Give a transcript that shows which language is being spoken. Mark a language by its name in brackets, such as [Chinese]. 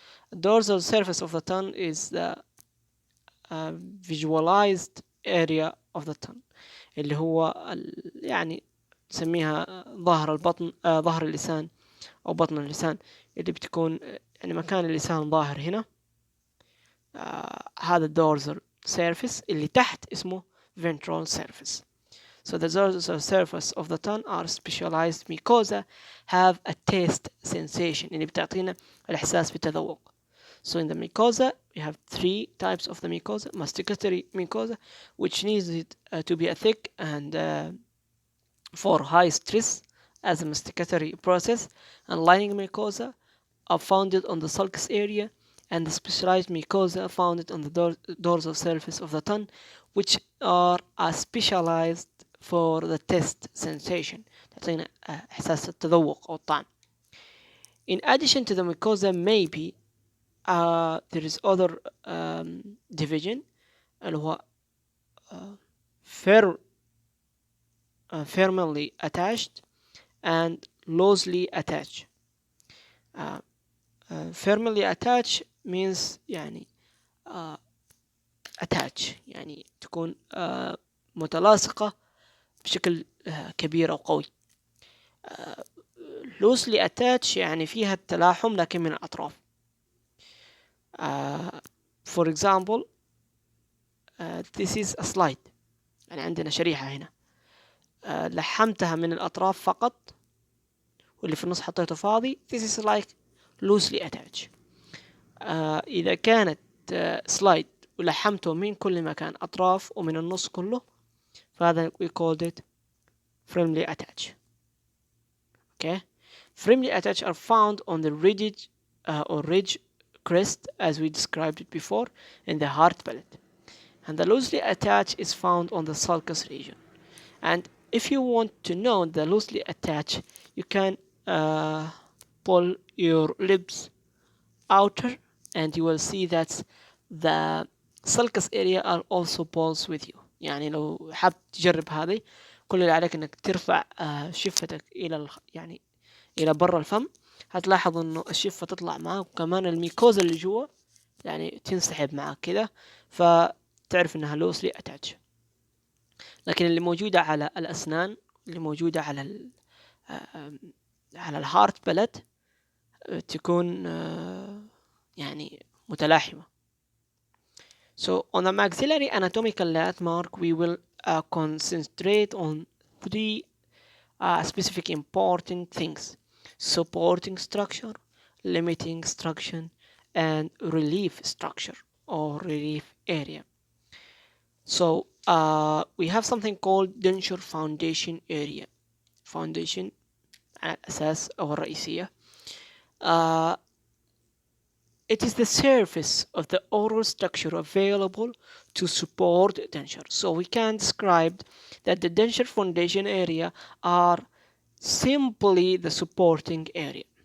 [English] The dorsal surface of the tongue [Arabic] is the visualized area of the tongue اللي هو يعني نسميها ظهر البطن ظهر اللسان أو بطن اللسان اللي بتكون يعني مكان اللسان ظاهر هنا. هذا dorsal surface اللي تحت اسمه ventral surface. [English] So the dorsal surface of the tongue are specialized mucosa have a taste sensation [Arabic] اللي بتعطينا الإحساس بالتذوق. [English] So in the mucosa we have three types of the mucosa. Masticatory mucosa, which needs it to be a thick and for high stress as a masticatory process, and lining mucosa are founded on the sulcus area, and the specialized mucosa are founded on the dorsal surface of the tongue, which are specialized for the taste sensation. [Arabic] تعطينا إحساس التذوق أو الطعم. [English] In addition to the mucosa, maybe there is other division [Arabic] اللي هو [English] firmly attached and loosely attached. Firmly attached means [Arabic] يعني attach يعني تكون متلاصقة بشكل كبير أو قوي. loosely attached يعني فيها التلاحم لكن من الأطراف. [English] For example, this is a slide. [Arabic] يعني عندنا شريحة هنا لحمتها من الأطراف فقط واللي في النص حطيته فاضي. [English] This is like loosely attached. [Arabic] إذا كانت سلايد ولحمته من كل مكان أطراف ومن النص كله فهذا [English] we called it firmly attached. Okay, firmly attached are found on the ridge or ridge crest as we described it before in the hard palate, and the loosely attached is found on the sulcus region. And if you want to know the loosely attached, you can pull your lips outer and you will see that the sulcus area are also pulsed with you. [Arabic] يعني لو حاب تجرب هذه كل اللي عليك انك ترفع شفتك الى يعني الى برا الفم، هتلاحظ انه الشفة تطلع معك وكمان الميكوزا اللي جوا يعني تنسحب معك كده، فتعرف انها loosely attached. لكن اللي موجودة على الأسنان اللي موجودة على الهارت بلد تكون يعني متلاحمة. [English] So on the maxillary anatomical landmark we will concentrate on three specific important things: supporting structure, limiting structure, and relief structure or relief area. So we have something called denture foundation area. [Arabic] Foundation على الأساس أو الرئيسية. [English] It is the surface of the oral structure available to support denture. So we can describe that the denture foundation area are simply the supporting area.